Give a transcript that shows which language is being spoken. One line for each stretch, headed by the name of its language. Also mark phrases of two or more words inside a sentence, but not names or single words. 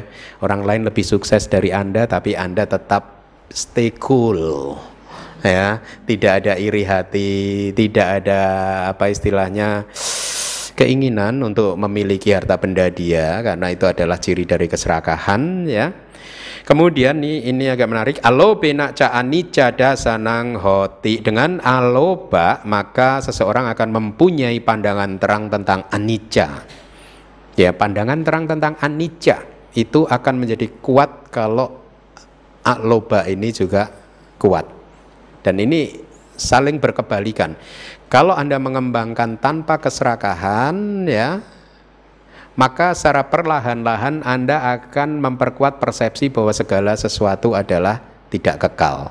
Indonesian: Orang lain lebih sukses dari Anda, tapi Anda tetap
English: stay cool,
Indonesian: ya. Tidak ada iri hati, tidak ada apa istilahnya keinginan untuk memiliki harta benda dia, karena itu adalah ciri dari keserakahan, ya. Kemudian ini agak menarik.
Pali: Alobe nak ca anicca dasanang hoti.
Indonesian: Dengan aloba maka seseorang akan mempunyai pandangan terang tentang anicca. Ya, pandangan terang tentang anicca itu akan menjadi kuat kalau aloba ini juga kuat. Dan ini saling berkebalikan. Kalau Anda mengembangkan tanpa keserakahan, ya, maka secara perlahan-lahan Anda akan memperkuat persepsi bahwa segala sesuatu adalah tidak kekal.